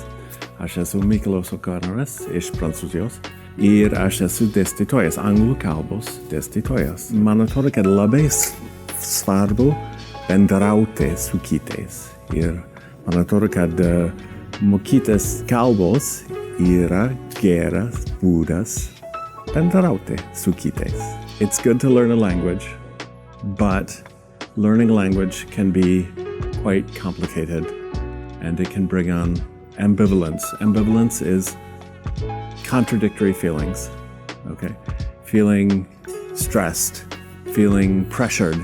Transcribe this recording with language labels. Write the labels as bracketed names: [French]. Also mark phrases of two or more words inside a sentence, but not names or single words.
[Lithuanian] Aš esu Mikalojus O'Connoras iš Prancūzijos ir aš esu dėstytojas, anglų kalbos dėstytojas. Man atrodo, kad labai svarbu bendrauti su kitais. Ir man atrodo, kad mokytis kalbos yra geras būdas bendrauti su kitais. [English] It's good to learn a language, but learning language can be quite complicated and it can bring on ambivalence. Ambivalence is contradictory feelings, okay? Feeling stressed, feeling pressured.